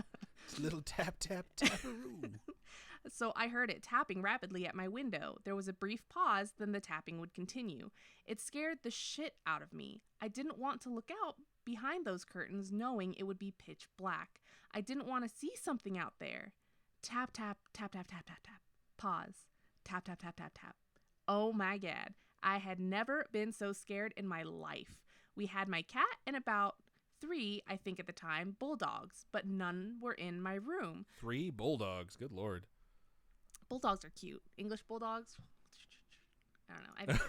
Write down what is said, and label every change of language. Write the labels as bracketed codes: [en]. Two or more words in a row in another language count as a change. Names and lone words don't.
[en] It's a little tap, tap, taparoo. So I heard it tapping rapidly at my window. There was a brief pause, then the tapping would continue. It scared the shit out of me. I didn't want to look out behind those curtains knowing it would be pitch black. I didn't want to see something out there. Tap, tap, tap, tap, tap, tap, tap. Pause. Tap, tap, tap, tap, tap. Oh my God. I had never been so scared in my life. We had my cat and about 3, I think at the time, bulldogs, but none were in my room. 3 bulldogs. Good Lord. Bulldogs are cute. English bulldogs. I don't know.